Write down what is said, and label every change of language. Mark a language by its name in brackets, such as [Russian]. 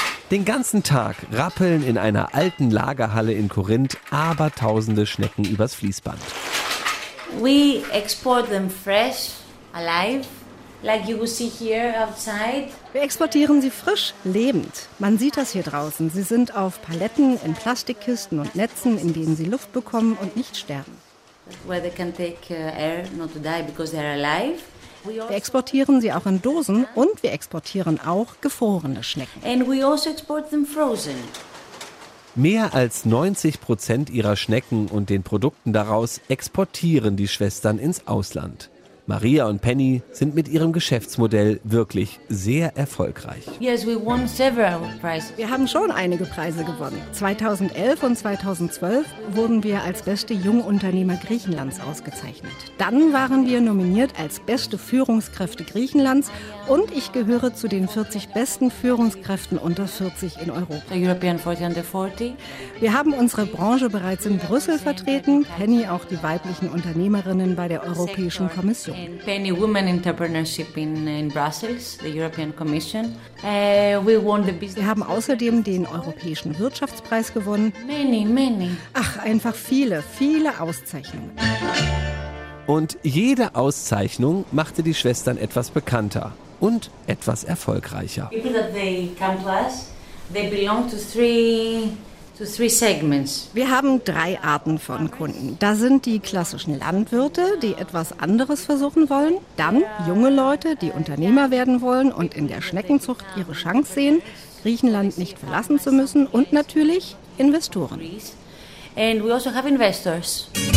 [German] Den ganzen Tag rappeln in einer alten Lagerhalle in Korinth abertausende Schnecken übers Fließband. [English] We export them fresh, alive, like you see here outside. [German] Wir exportieren sie frisch, lebend. Man sieht das hier draußen. Sie sind auf Paletten, in Plastikkisten und Netzen, in denen sie Luft bekommen und nicht sterben. [English] Where they can take air not to die because they are alive. [German] Wir exportieren sie auch in Dosen und wir exportieren auch gefrorene Schnecken. [English] And we also export them frozen. [German] Mehr als 90% ihrer Schnecken und den Produkten daraus exportieren die Schwestern ins Ausland. Maria und Penny sind mit ihrem Geschäftsmodell wirklich sehr erfolgreich. [English] Yes, we won several prizes. [German] Wir haben schon einige Preise gewonnen. 2011 und 2012 wurden wir als beste Jungunternehmer Griechenlands ausgezeichnet. Dann waren wir nominiert als beste Führungskräfte Griechenlands und ich gehöre zu den 40 besten Führungskräften unter 40 in Europa. [English] The European 40 under 40. [German] Wir haben unsere Branche bereits in Brüssel vertreten, Penny auch die weiblichen Unternehmerinnen bei der Europäischen Kommission. [English] And Penny Women Entrepreneurship in Brussels, the European Commission. We won the business. [German] Wir haben außerdem den Europäischen Wirtschaftspreis gewonnen. [English] Many, many. [German] Ach, einfach viele, viele Auszeichnungen. Und jede Auszeichnung machte die Schwestern etwas bekannter und etwas erfolgreicher. [English] People that they come to us, they belong to three segments. [German] Wir haben drei Arten von Kunden. Da sind die klassischen Landwirte, die etwas anderes versuchen wollen. Dann junge Leute, die Unternehmer werden wollen und in der Schneckenzucht ihre Chance sehen, Griechenland nicht verlassen zu müssen. Und natürlich Investoren. [English] And we also have investors.